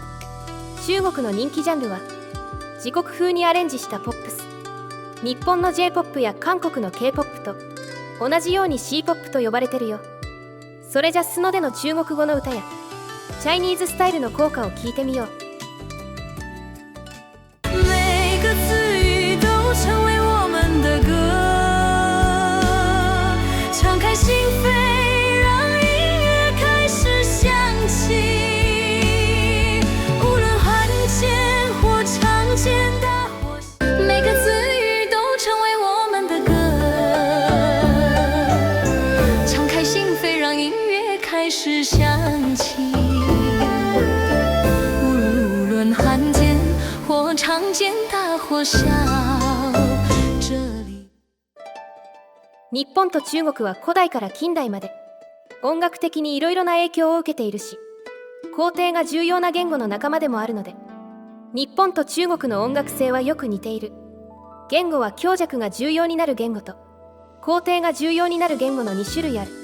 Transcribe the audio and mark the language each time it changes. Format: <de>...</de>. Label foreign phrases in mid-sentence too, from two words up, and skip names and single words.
<ja>中国の人気ジャンルは自国風にアレンジしたポップス。日本の J-POP や韓国の K-POP と同じように C-POP と呼ばれてるよ。それじゃスノでの中国語の歌やチャイニーズスタイルの効果を聞いてみよう。</ja> <zh>每个词语都成为我们的歌，敞开心扉，让音乐开始响起。无论罕见或常见，大或小，每个词语都成为我们的歌，敞开心扉，让音乐开始响起。罕见或常见，大或小，这里。</zh> <ja>日本と中国は古代から近代まで音楽的にいろいろな影響を受けているし、皇帝が重要な言語の仲間でもあるので、日本と中国の音楽性はよく似ている。言語は強弱が重要になる言語と皇帝が重要になる言語の2種類ある。</ja>